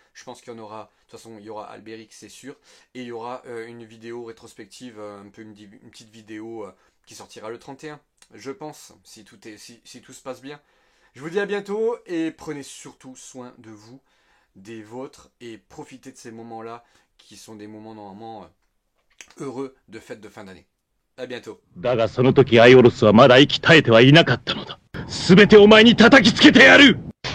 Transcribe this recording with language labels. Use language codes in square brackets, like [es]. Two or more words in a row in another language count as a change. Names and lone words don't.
[fr] Je pense qu'il y en aura, de toute façon il y aura Albéric c'est sûr, et il y aura une vidéo rétrospective, un peu une petite vidéo qui sortira le 31, je pense, si tout se passe bien. Je vous dis à bientôt et prenez surtout soin de vous, des vôtres, et profitez de ces moments-là qui sont des moments normalement heureux de fête de fin d'année. À bientôt. [ja] だがその時アイオロスはまだ息絶えてはいなかったのだ。すべてお前に叩きつけてやる。